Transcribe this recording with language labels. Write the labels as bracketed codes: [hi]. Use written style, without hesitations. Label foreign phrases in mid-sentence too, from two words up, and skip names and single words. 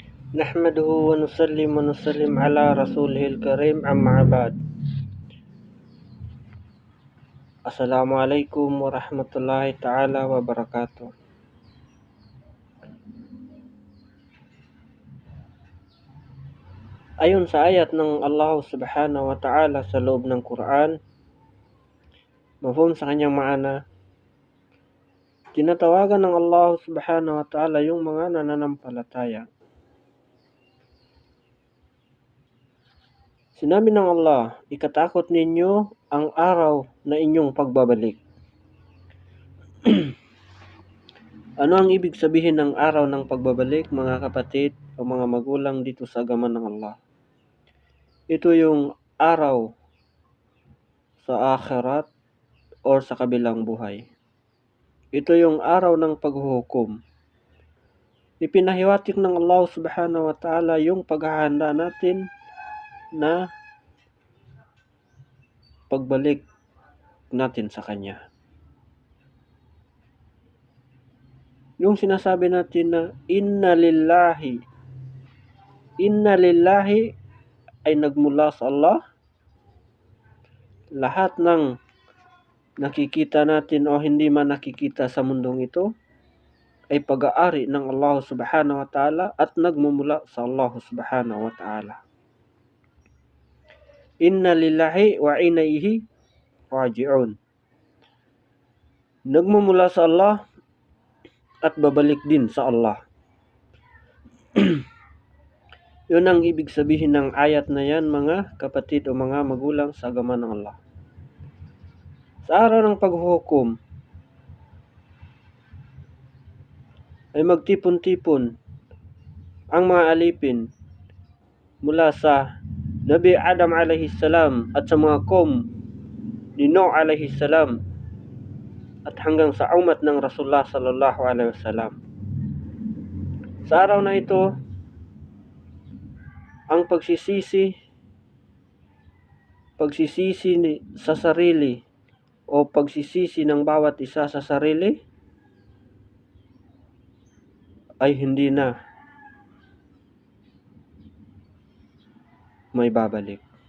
[ar] نحمده ونسلم على رسوله الكريم أما بعد. السلام عليكم ورحمة الله تعالى وبركاته. [tl] Ayon sa ayat ng Allah [ar] سبحانه وتعالى [tl] sa loob ng Quran, mafhum sa kanyang maana, tinatawagan ng Allah [ar] سبحانه وتعالى [tl] yung mga nananampalataya. Sinabi ng Allah, ikatakot ninyo ang araw na inyong pagbabalik. Ano ang ibig sabihin ng araw ng pagbabalik, mga kapatid o mga magulang dito sa agama ng Allah? Ito yung araw sa akhirat o sa kabilang buhay. Ito yung araw ng paghuhukom. Ipinahiwatig ng Allah [ar] سبحانه وتعالى [tl] yung paghahanda natin na pagbalik natin sa Kanya. Yung sinasabi natin na [ar] إنا لله [tl] ay nagmula sa Allah. Lahat ng nakikita natin o hindi man nakikita sa mundong ito ay pag-aari ng Allah [ar] سبحانه وتعالى [tl] at nagmumula sa Allah [ar] سبحانه وتعالى. إنا لله وإنا إليه راجعون. [tl] Nagmumula sa Allah at babalik din sa Allah. Yun ang ibig sabihin ng ayat na yan, mga kapatid o mga magulang sa agama ng Allah. Sa araw ng paghuhukom ay magtipon-tipon ang mga alipin mula sa Nabi Adam [ar] عليه السلام [tl] at sa mga kaum ni Nuh [ar] عليه السلام [tl] at hanggang sa umat ng Rasulullah [ar] صلى الله عليه وسلم. [tl] Sa araw na ito, ang pagsisisi sa sarili o pagsisisi ng bawat isa sa sarili ay hindi na may babalik.